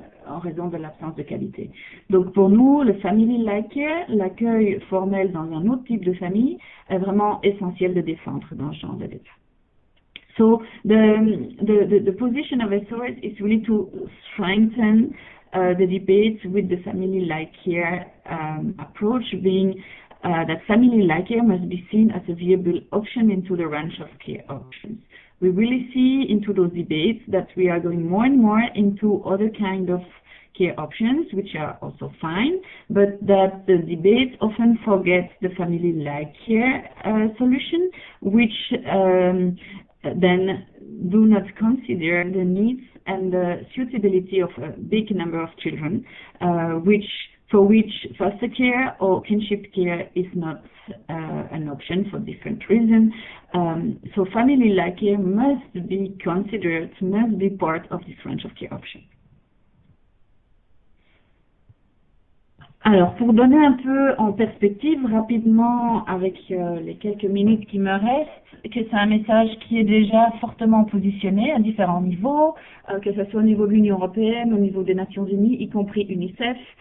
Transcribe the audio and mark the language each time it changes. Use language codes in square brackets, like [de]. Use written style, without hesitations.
[fr] en raison de l'absence de qualité. Donc pour nous, le family-like care, l'accueil formel dans un autre type de famille, est vraiment essentiel de défendre dans ce genre de l'état. [en] So the position of SOS is really to strengthen the debates with the family-like care approach, being that family-like care must be seen as a viable option into the range of care options. We really see into those debates that we are going more and more into other kind of care options, which are also fine, but that the debate often forgets the family-like care solution, which then do not consider the needs and the suitability of a big number of children, for which foster care or kinship care is not an option for different reasons. So family-like care must be considered, must be part of this range of care options. [fr] Alors, pour donner un peu en perspective rapidement avec les quelques minutes qui me restent, que c'est un message qui est déjà fortement positionné à différents niveaux, que ce soit au niveau de l'Union européenne, au niveau des Nations Unies, y compris UNICEF.